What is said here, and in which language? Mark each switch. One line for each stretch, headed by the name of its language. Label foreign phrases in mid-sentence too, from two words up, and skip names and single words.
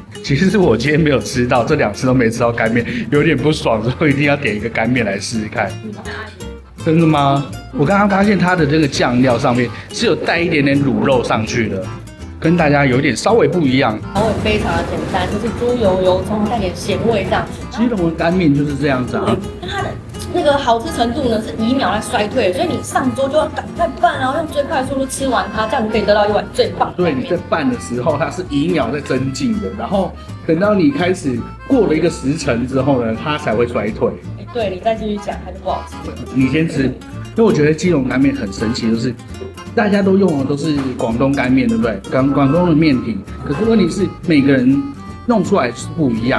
Chinese: 其實是我今天沒有吃到，這2次都沒吃到乾麵，有點不爽，所以一定要點一個乾麵來試試看。真的嗎？我剛剛發現它的這個醬料上面是有帶一點點滷肉上去的，跟大家有點稍微不一樣。口味非常的簡單，就是豬油油蔥帶點鹹味這樣子。基隆的乾麵就是這樣子啊。它的那個好吃程度呢是以秒來衰退，所以你上桌就要趕快拌，然後用最快速度吃完它，這樣你可以得到一碗最棒的。對，你在拌的時候它是以秒在增進的，然後等到你開始過了一個時辰之後呢，它才會衰退。對，你再繼續講還是不好吃。你先吃，因為我覺得基隆乾麵很神奇，就是大家都用的都是廣東乾麵，對不對？廣東的麵體，可是問題是每個人弄出來是不一樣。